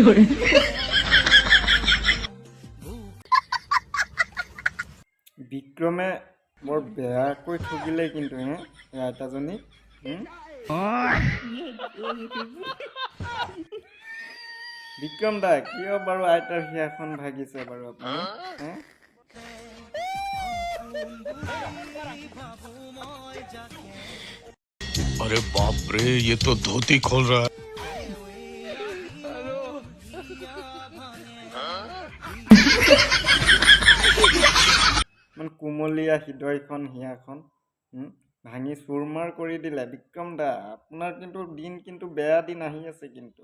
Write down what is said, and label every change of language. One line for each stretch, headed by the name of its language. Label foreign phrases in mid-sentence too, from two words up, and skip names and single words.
Assamese: বিক্ৰমে বৰ বেয়াকৈ ঠগিলে কিন্তু আইতাজনী বিক্ৰম দা কিয় বাৰু আইতাৰ হিয়াখন ভাগিছে বাৰু আপুনি
Hindi: अरे बाप रे ये तो धोती खोल रहा है
Assamese: কোমলীয়া হৃদয়খন হিয়াখন ভাঙি চুৰমাৰ কৰি দিলে বিক্ৰম দা আপোনাৰ কিন্তু দিন কিন্তু বেয়া দিন আহি আছে কিন্তু